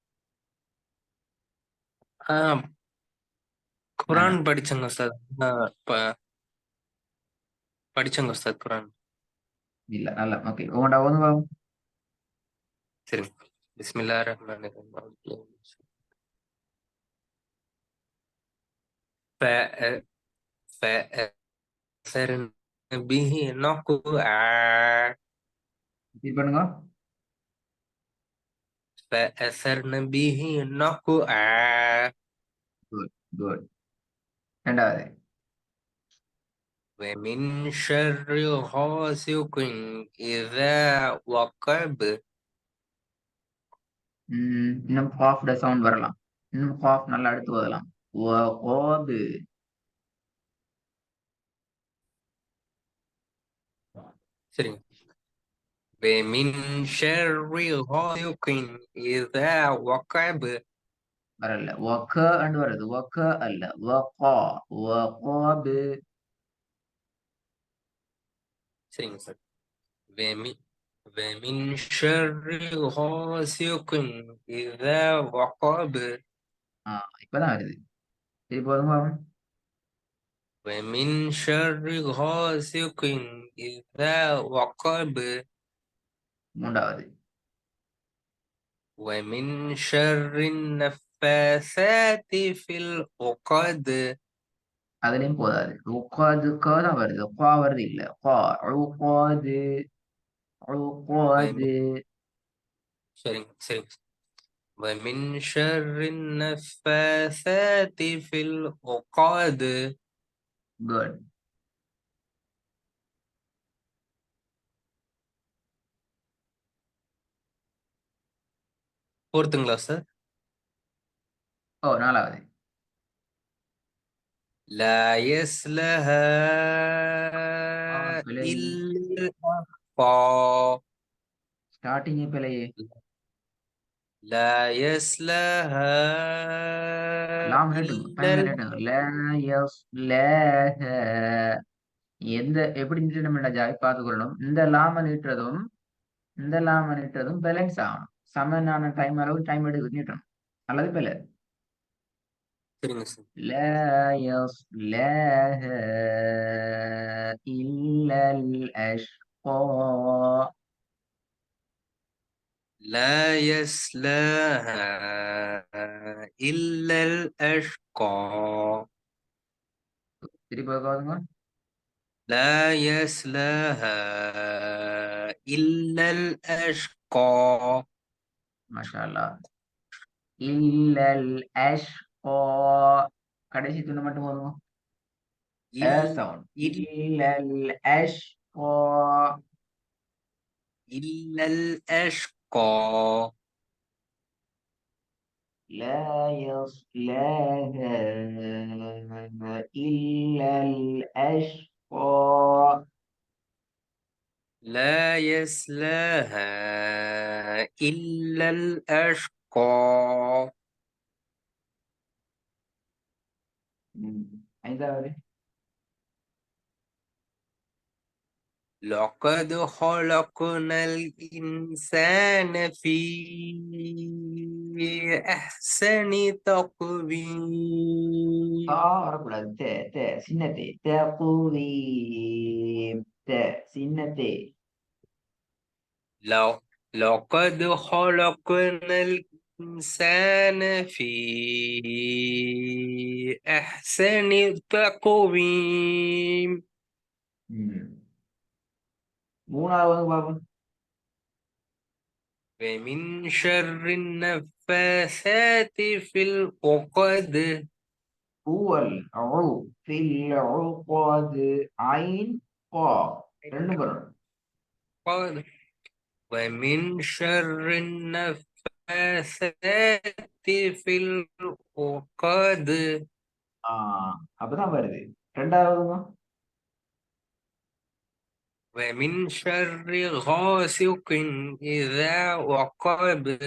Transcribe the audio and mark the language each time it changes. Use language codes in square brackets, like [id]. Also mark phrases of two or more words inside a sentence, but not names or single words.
[ta] ஆ நானா? குரான் படிச்சேங்க சார். ஆ ப படிச்சேங்க சார் குரான். இல்ல. நல்லா. ஓகே. உங்கள்ட்ட ஓதுங்க பாப்போம். சரிங்க. [ar] بسم الله الرحمن الرحيم. فأ- فأثرن به نقعا [ta] ரிப்பீட் பண்ணுங்க. [ar] فأثرن به نقعا [ta] குட், குட். 2வது. [ar] ومن شر غاسق إذا وقب. [ta] இன்னும் காஃப்ட சவுண்ட் வரலாம். இன்னும் காஃப் நல்லா எடுத்து ஓதலாம். ஓது. சரிங்க. [ar] ومن شر غاسق إذا وقب. [ta] வரல. ஒக்க அண்டு வருது. ஒக்க அல்ல. வகா. வகாபு. சரிங்க சார். [ar] ومن ومن شر غاسق إذا وقب. [ta] ஆ, இப்பதான் வருது. திருப்பி ஓதுங்க பாப்போம். [ar] ومن شر غاسق إذا وقب. [ta] 3வது. [ar] ومن شر النفاثات في العقد. [ta] அதுலயும் போதாது. உக்காது க தான் வருது. குவா வருது இல்ல. குவா. உக்காது. [ar] ومن [ta] உக்காது. சரிங்க. [ar] ومن شر النفاثات في العقد. [ta] குட். போர்த்துங்களா சார்? ஓ, 4வது. [ar] لا يصلها [ta] பிழை. [ar] إلا الأشقى. [ta] ஸ்டார்டிங்கே பிழையே. [ar] لا يصلها [ta] லாம் நீட்டுங்க. [ar] إلا [ta] பயங்கர நீட்டுங்க. லேஹ. எந்த எப்படி நீட்டணும் ஜாய் பார்த்துக்கொள்ளணும். இந்த லாம நீட்டுறதும் பேலன்ஸ் ஆகணும். சமனான டைம் அளவு டைம் எடுத்து நீட்டணும். அல்லது பிழை. சரிங்க சார். [ar] لا يصلاها إلا الأشقى. لا يصلاها إلا الأشقى. [ta] திருப்பி பாருங்க. [ar] لا يصلاها إلا الأشقى. ما شاء الله. إلا الأشقى. [ta] கடைசி துணை மட்டும் வரும். [ar] إل [ta] சவுண்ட். [ar] إل إلا الأشقى. إلا الأشقى. لا يصلاها إلا الأشقى. لا يصلاها إلا الأشقى. [ta] 5வது. [ar] لقد خلقنا الإنسان في أحسن தா تقويم. [ta] வரக்கூடாது. சின்ன தே. தகுவீம். சின்ன தே. [ar] لو لقد خلقنا الإنسان في أحسن تقويم. [ta] ம். 3வது பாப்போம். [ar] ومن شر النفاثات في العقد. ஊவல். உ. ஃபில் உقد. ஐன். கா. [ta] ரெண்டும் வரும். [ar] قال ومن شر النفاثات في العقد. [ta] ஆ, அப்பதான் வருது. 2வது. [ar] ومن شر غاسق إذا وقب.